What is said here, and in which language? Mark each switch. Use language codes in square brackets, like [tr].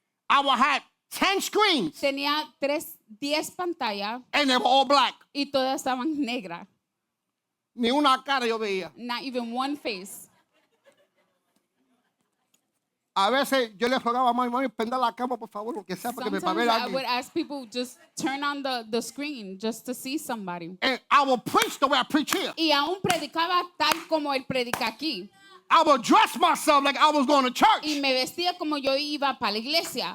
[en] I would have 10 screens, [es] tenía 10 pantallas [en] and they were all black. y todas estaban negras. [es] Ni una cara yo veía. [en] Not even one face. [es] A veces yo le rogaba a mami, prenda la cámara, por favor, porque sea para que me [en] Sometimes [es] ver a [en] I would [es] alguien. [en] ask people just turn on the screen just to see somebody. And I will preach the way I preach here. [es] Y aún predicaba tal como él predica aquí. [en] I will dress myself like I was going to church. [es] Y me vestía como yo iba para la iglesia.